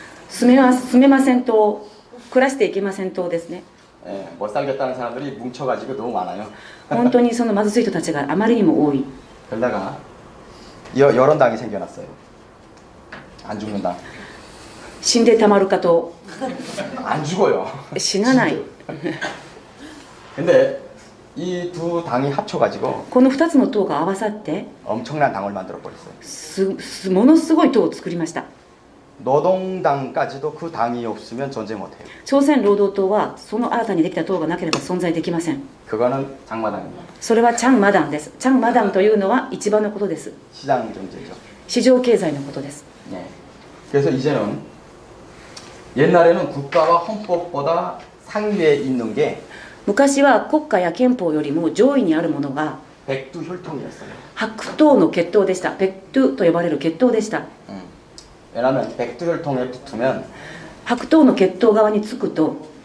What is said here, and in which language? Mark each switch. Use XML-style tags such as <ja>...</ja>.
<ja>住めません党、暮らしていけません党ですね。</ja> <ko>예, 못 살겠다는 사람들이 뭉쳐가지고 너무 많아요.</ko> <ja>本当にその貧しい人たちがあまりにも多い。</ja> <ko>그러다가 여러 당이 생겨났어요. 안 죽는 당.</ko> <ja>死んでたまるかと</ja> <ko>안 죽어요.</ko> <ja>死なない。</ja> <ko>근데 이 두 당이 합쳐가지고</ko> <ja>この2つの党が合わさって</ja> <ko>엄청난 당을 만들어 버렸어요.</ko> <ja>ものすごい党を作りました。</ja> <ko>노동당까지도 그 당이 없으면 존재 못해요.</ko> <ja>朝鮮労働党はその新たにできた党がなければ存在できません。</ja> <ko>그거는 장마당입니다.</ko> <ja>それはチャンマダンです。チャンマダンというのは一番のことです。</ja> <ko>시장 경제죠.</ko> <ja>市場経済のことです。</ja> <ko>네. 그래서 이제는 옛날에는 국가와 헌법보다 상위에 있는 게</ko> <ja>昔は国家や憲法よりも上位にあるものが</ja> <ko>백두 혈통이었어요.</ko> <ja>白頭の血統でした。ペクトゥと呼ばれる血統でした。</ja> <ko>왜냐하면 백두혈통에 붙으면</ko> <ja>白頭の血統側につくと</ja>